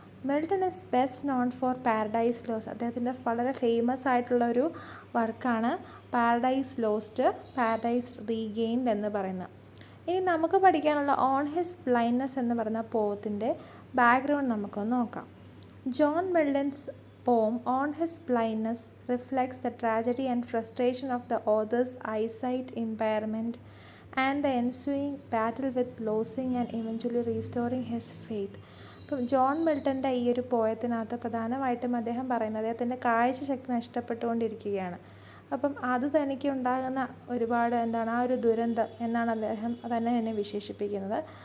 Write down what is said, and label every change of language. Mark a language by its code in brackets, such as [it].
[en] Milton is best known for Paradise Lost. [ml] അദ്ദേഹത്തിൻ്റെ വളരെ famous ആയിട്ടുള്ള ഒരു വർക്കാണ് പാരഡൈസ് ലോസ്റ്റ്, പാരഡൈസ് റീഗെയിൻഡ് എന്ന് പറയുന്നത്. ഇനി നമുക്ക് പഠിക്കാനുള്ള ഓൺ ഹിസ് ബ്ലൈൻഡ്നെസ് എന്ന് പറയുന്ന പോത്തിൻ്റെ ബാക്ക്ഗ്രൗണ്ട് നമുക്കൊന്ന് നോക്കാം. [en] John Milton's poem on his blindness reflects the tragedy and frustration of the author's eyesight impairment and the ensuing battle with losing and eventually restoring his faith. [ml] അപ്പം John മിൽട്ടൻ്റെ ഈ ഒരു പോയത്തിനകത്ത് പ്രധാനമായിട്ടും അദ്ദേഹം പറയുന്നത് അദ്ദേഹത്തിൻ്റെ കാഴ്ചശക്തി നഷ്ടപ്പെട്ടുകൊണ്ടിരിക്കുകയാണ്. അപ്പം അത് തനിക്ക് ഉണ്ടാകുന്ന ഒരുപാട് ആ ഒരു ദുരന്തം എന്നാണ് അദ്ദേഹം തന്നെ വിശേഷിപ്പിക്കുന്നത്.